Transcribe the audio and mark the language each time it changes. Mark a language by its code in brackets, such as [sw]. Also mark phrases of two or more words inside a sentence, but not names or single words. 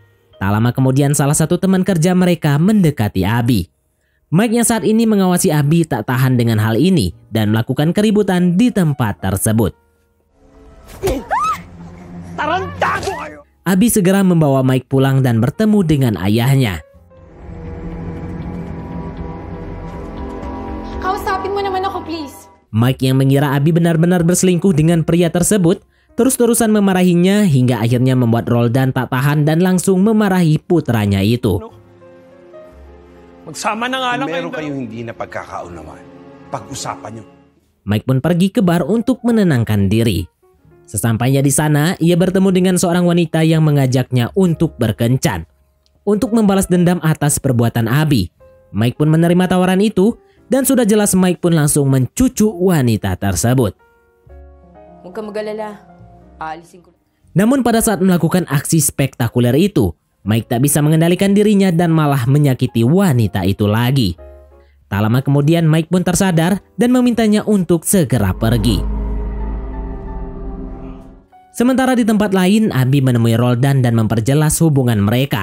[id] Tak lama kemudian salah satu teman kerja mereka mendekati Abi. Mike yang saat ini mengawasi Abi tak tahan dengan hal ini dan melakukan keributan di tempat tersebut. Abi segera membawa Mike pulang dan bertemu dengan ayahnya. [tl] Kausapin mo naman ako, please. [id] Mike yang mengira Abi benar-benar berselingkuh dengan pria tersebut, terus-terusan memarahinya hingga akhirnya membuat Roldan tak tahan dan langsung memarahi putranya itu. [tl] Magsama na nga lang Meron kayong hindi na pagkakaunawaan. Pag-usapan nyo. [id] Mike pun pergi ke bar untuk menenangkan diri. Sesampainya di sana, ia bertemu dengan seorang wanita yang mengajaknya untuk berkencan. Untuk membalas dendam atas perbuatan Abi. Mike pun menerima tawaran itu dan sudah jelas Mike pun langsung mencucu wanita tersebut. [tl] Huwag ka mag-alala. Aalisin ko. [id] Namun pada saat melakukan aksi spektakuler itu, Mike tak bisa mengendalikan dirinya dan malah menyakiti wanita itu lagi. Tak lama kemudian Mike pun tersadar dan memintanya untuk segera pergi. Sementara di tempat lain, Abi menemui Roldan dan memperjelas hubungan mereka.